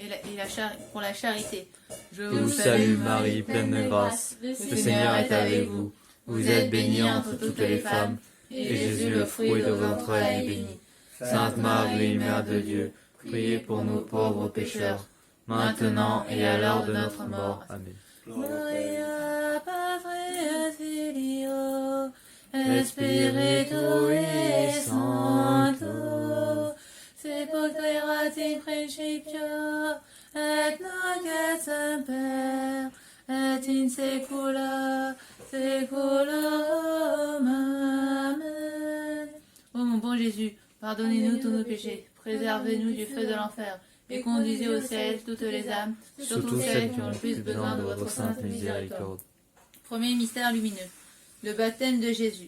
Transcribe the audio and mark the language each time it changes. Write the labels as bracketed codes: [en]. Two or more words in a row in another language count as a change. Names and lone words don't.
[fr] Pour la charité, je vous salue Marie, pleine de grâce, le Seigneur est avec vous. Vous êtes bénie entre toutes les femmes, et Jésus, le fruit de vos entrailles, est béni. Sainte Marie, Mère de Dieu, priez pour nous pauvres pécheurs, maintenant et à l'heure de notre mort. Amen. [la] Gloria Patri Filio Spiritui Sancto, Sicut erat in principio, et nunc et semper, et in saecula saeculorum. Amen. [fr] Ô mon bon Jésus, pardonnez-nous tous nos péchés, préservez-nous du feu de l'enfer, et conduisez au ciel toutes les âmes, surtout celles qui ont le plus besoin de votre sainte miséricorde. Premier mystère lumineux, le baptême de Jésus.